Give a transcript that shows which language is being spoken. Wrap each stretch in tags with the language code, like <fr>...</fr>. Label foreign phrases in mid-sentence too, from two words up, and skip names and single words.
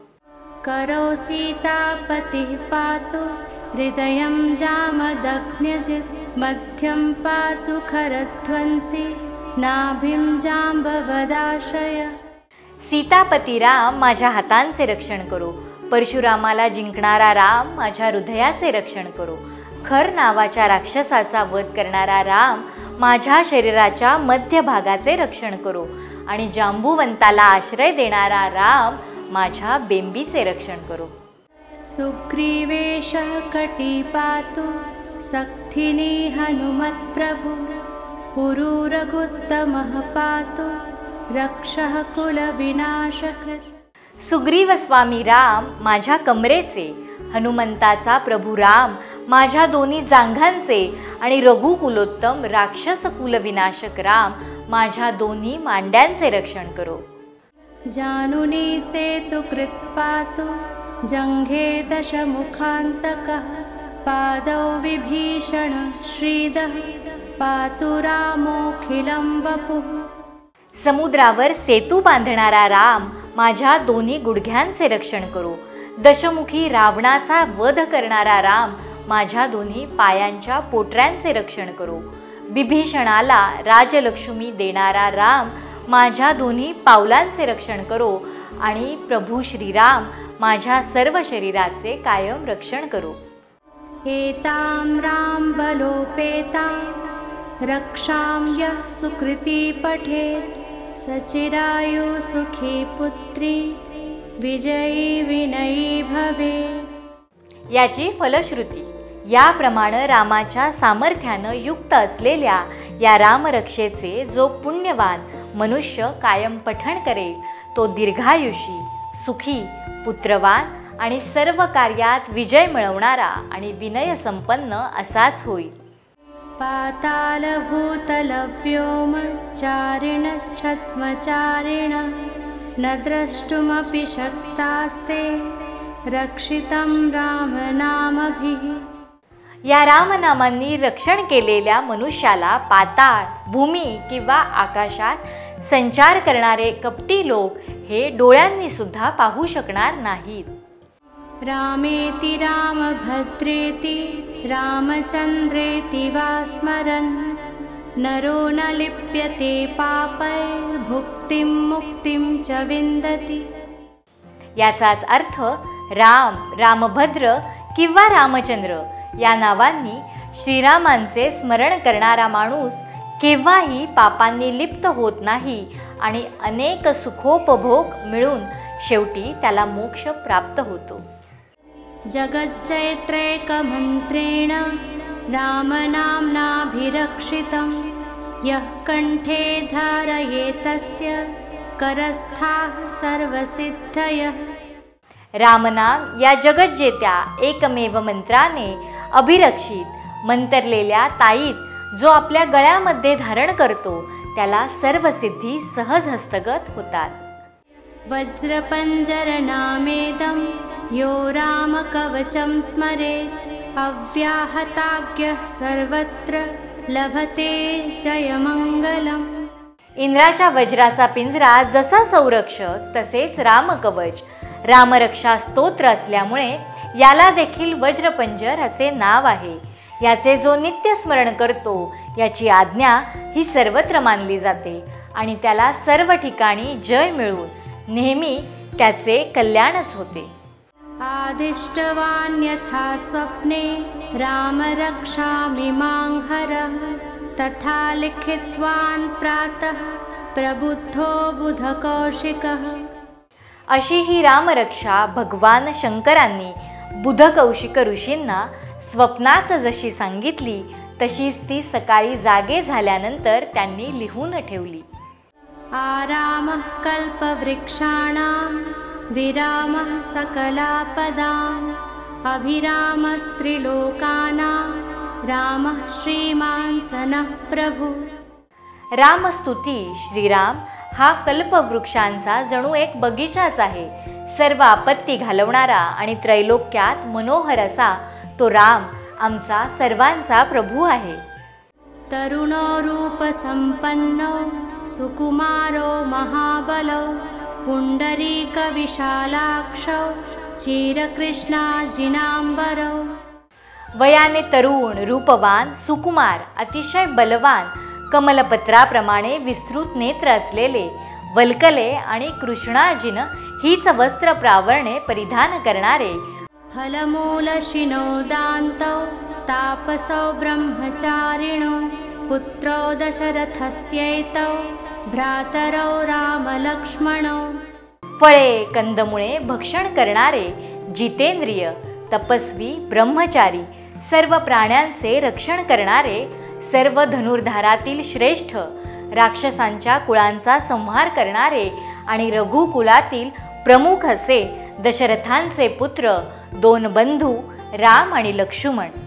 <sa>करो सीतापतिः पातु हृदयं जामदग्न्यजित् मध्यं पातु खरध्वंसी नाभिं जाम्बवदाश्रय.</sa> <mr>सीतापती राम माझ्या हातांचे रक्षण करो. परशुरामाला जिंकणारा राम माझ्या हृदयाचे रक्षण करो. खर नावाच्या राक्षसाचा वध करणारा राम माझ्या शरीराच्या मध्य भागाचे रक्षण करो. आणि जांबुवंताला आश्रय देणारा राम माझ्या बेंबीचे रक्षण करो.</mr> <sa>सुग्रीवेशः कटी पातु सक्थिनी हनुमत्प्रभु पुरुरगुत्तमः पातु रक्षः कुलविनाशकृत्.</sa> <mr>सुग्रीव स्वामी राम माझ्या कमरेचे, हनुमंताचा प्रभू राम माझ्या दोन्ही जांघांचे आणि रघुकुलोत्तम राक्षस कुलविनाशक राम माझ्या दोन्ही मांड्यांचे रक्षण करो.</mr> <sa>जानुनी सेतुकृत् पातु जंघे दशमुखान्तकः पादौ विभीषण श्रीदः पातु रामोऽखिलं वपुः.</sa> <mr>समुद्रावर सेतू बांधणारा राम माझ्या दोन्ही गुडघ्यांचे रक्षण करो. दशमुखी रावणाचा वध करणारा राम माझ्या दोन्ही पायांच्या पोटऱ्यांचे रक्षण करो. विभीषणाला राजलक्ष्मी देणारा राम माझ्या दोन्ही पावलांचे रक्षण करो. आणि प्रभू श्रीराम माझ्या सर्व शरीराचे कायम रक्षण करो.</mr> <sa>एतां राम बलोपेतां रक्षां यः सुकृती पठेत् सचिरायु सुखी पुत्री विजयी विनयी भवेत्.</sa> <mr>याची फलश्रुती याप्रमाणे रामाच्या सामर्थ्यानं युक्त असलेल्या या रामरक्षेचे जो पुण्यवान मनुष्य कायम पठण करेल तो दीर्घायुषी, सुखी, पुत्रवान आणि सर्व कार्यात विजय मिळवणारा आणि विनय संपन्न असाच होईल.</mr> <sa>पाताल भूतल व्योम चारिणश्छद्मचारिण न द्रष्टुमपि शक्तास्ते रक्षितं रामनामभिः.</sa> <mr>या रामनामांनी रक्षण केलेल्या मनुष्याला पाताळ, भूमी किंवा आकाशात संचार करणारे कपटी लोक हे डोळ्यांनी सुद्धा पाहू शकणार नाहीत.</mr> <sa>रामेति रामभद्रेति रामचंद्रेति वा स्मरन् नरो न लिप्यते पापैर्भुक्तिं मुक्तिं च विन्दति.</sa> <mr>याचाच अर्थ राम, रामभद्र किंवा रामचंद्र या नावांनी श्रीरामांचे स्मरण करणारा माणूस केव्हाही पापांनी लिप्त होत नाही आणि अनेक सुखोपभोग मिळून शेवटी त्याला मोक्ष प्राप्त होतो.</mr> <sa>जगज्जयत्रैकमन्त्रेण रामनाम्नाभिरक्षितं यः कंठे धारयेतस्य करस्थाः सर्वसिद्धयः.</sa> <mr>रामनाम या जगज्जेत्या एकमेव मंत्राने अभिरक्षित मंतरलेल्या ताईत जो आपल्या गळ्यामध्ये धारण करतो त्याला सर्व सिद्धी सहज हस्तगत होतात.</mr> <sa>वज्रपञ्जरनामेदं यो रामकवचं स्मरेत् अव्याहताज्ञः सर्वत्र लभते जयमंगलम्.</sa> <mr>इंद्राच्या वज्राचा पिंजरा जसा संरक्षक तसेच रामकवच रामरक्षा स्तोत्र असल्यामुळे याला देखील वज्रपंजर असे नाव आहे. याचे जो नित्य स्मरण करतो याची आज्ञा ही सर्वत्र मानली जाते आणि त्याला सर्व ठिकाणी जय मिळून नेहमी त्याचे कल्याणच होते.</mr> <sa>आदिष्टवान् यथा स्वप्ने रामरक्षामिमां हरः तथा लिखितवान् प्रातः प्रबुद्धो बुधकौशिकः.</sa> <mr>अशी ही रामरक्षा भगवान शंकरांनी बुधकौशिक ऋषींना स्वप्नात जशी सांगितली तशीच ती सकाळी जागे झाल्यानंतर त्यांनी लिहून ठेवली.</mr> <sa>आरामः कल्पवृक्षाणां विरामः सकलापदाम् अभिरामस्त्रिलोकानां रामः श्रीमान् सनः प्रभु.</sa> <mr>रामस्तुती श्रीराम हा कल्पवृक्षांचा जणू एक बगीचाच आहे. सर्व आपत्ती घालवणारा आणि त्रैलोक्यात मनोहर असा तो राम आमचा सर्वांचा प्रभू आहे.</mr> <sa>तरुणो रूपसंपन्नो सुकुमारो महाबलो पुंडरीकविशालाक्षो चिरकृष्णाजिनांबरो.</sa> <mr>वयाने तरुण, रूपवान, सुकुमार, अतिशय बलवान, कमलपत्राप्रमाणे विस्तृत नेत्र असलेले, वल्कले आणि कृष्णाजिन हीच वस्त्र प्रावरणे परिधान करणारे,</mr> <sa>फलमूलशिनोदान्तौ तापसौ ब्रह्मचारिणो पुत्रो दशरथस्यैतौ भ्रातरौ रामलक्ष्मणौ.</sa> <mr>फळे कंदमुळे भक्षण करणारे, जितेंद्रिय, तपस्वी, ब्रह्मचारी, सर्व प्राण्यांचे रक्षण करणारे, सर्व धनुर्धारातील श्रेष्ठ, राक्षसांच्या कुळांचा संहार करणारे आणि रघुकुलातील प्रमुख असे दशरथांचे पुत्र दोन बंधू राम आणि लक्ष्मण.</mr>